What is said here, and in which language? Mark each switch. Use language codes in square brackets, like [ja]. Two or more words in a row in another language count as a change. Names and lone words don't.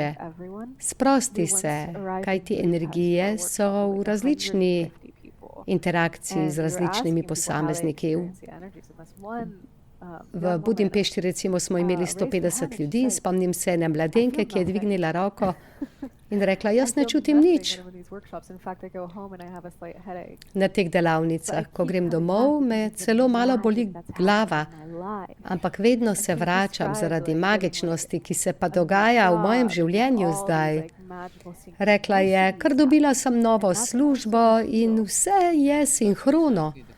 [sl] Sprosti se, kajti energije so v različni interakciji z različnimi posamezniki. V Budimpešti recimo smo imeli 150 ljudi in spomnim se ene mladenke, ki je dvignila roko In rekla, [en] I [sl] jaz ne [en] feel [sl] čutim [en] nothing [sl] nič [en] when I'm in these workshops. In fact, I go home and I have a slight headache. [sl] na teh delavnicah. Ko grem domov, me celo malo boli glava, ampak vedno se vračam zaradi magičnosti, ki se pa dogaja v mojem življenju zdaj. Rekla je, ker dobila sem novo službo in vse je sinhrono.